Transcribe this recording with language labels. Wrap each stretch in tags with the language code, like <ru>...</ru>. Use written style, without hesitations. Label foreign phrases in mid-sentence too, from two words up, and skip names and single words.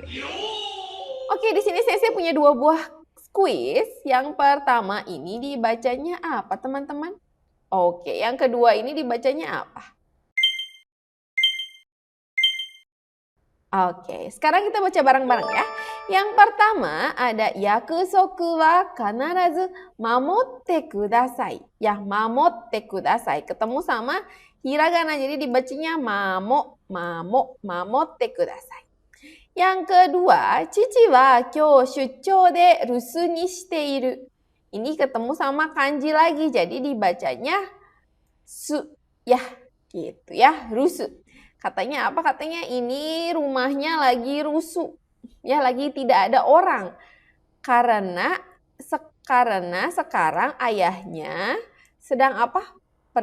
<id>Oke, di sini saya punya 2 buah kuis. Yang pertama ini dibacanya apa teman-teman? Oke, yang kedua ini dibacanya apa? Oke, sekarang kita baca bareng-bareng ya. Yang pertama ada</id> <ja>約束は必ず守ってください.</ja> <id>Ya,</id> <ja>守ってください.</ja> <id>Ketemu sama hiragana, jadi dibacanya</id> <ja>守ってください.</ja> <id>Yang kedua,</id> <ja>父は今日出張で留守にしている.</ja> <id>Ini ketemu sama kanji lagi, jadi dibacanya su. Ya, gitu ya, rusu. Katanya apa? Katanya ini rumahnya lagi rusuh. Ya, lagi tidak ada orang. Karena sekarang ayahnya sedang apa?</id>